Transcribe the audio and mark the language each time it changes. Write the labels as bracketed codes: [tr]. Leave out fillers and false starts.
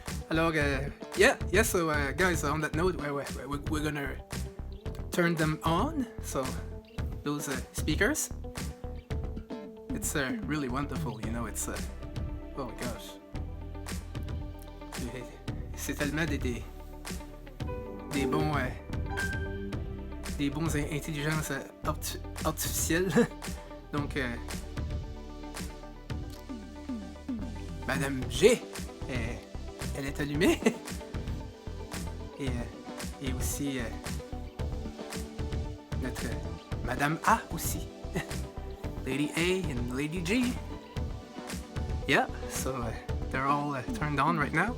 [en] Alors, yeah, so guys, on that note, we're gonna turn them on. So, those speakers, it's really wonderful, it's, oh my gosh. [fr] C'est tellement des bons intelligences artificielles. Donc, Madame G, elle est allumée. et aussi notre Madame A aussi. [en] Lady A and Lady G. Yeah, so they're all turned on right now.